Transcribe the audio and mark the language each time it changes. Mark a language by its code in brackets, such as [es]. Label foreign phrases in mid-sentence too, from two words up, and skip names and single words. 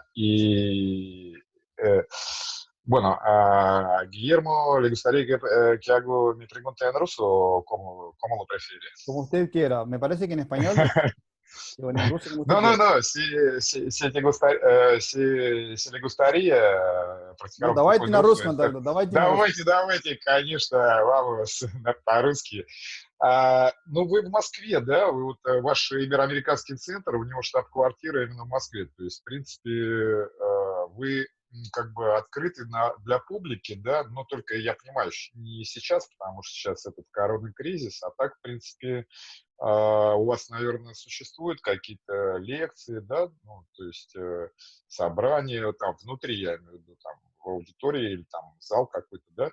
[es] Y bueno, a Guillermo le gustaría que haga mi pregunta en ruso o cómo lo prefiere. Como usted quiera. Me parece que en español. Bueno, en ruso, como usted No, quiera. si le gustaría practicar [ru] Ну, [es] un [ru] давайте [es] poco [ru] на [es] en ruso. [ru] русском тогда. Давайте на русском. Давайте, конечно, vamos по-русски. Ну, вы в Москве, да? Вы вот, ваш Иberoамериканский центр, у него штаб-квартира именно в Москве. То есть, в принципе, вы как бы открыты для публики, да, но только, я понимаю, не сейчас, потому что сейчас этот коронный кризис, а так, в принципе, у вас, наверное, существуют какие-то лекции, да, ну, то есть собрания там внутри, я имею в виду, там, в аудитории или там зал какой-то, да?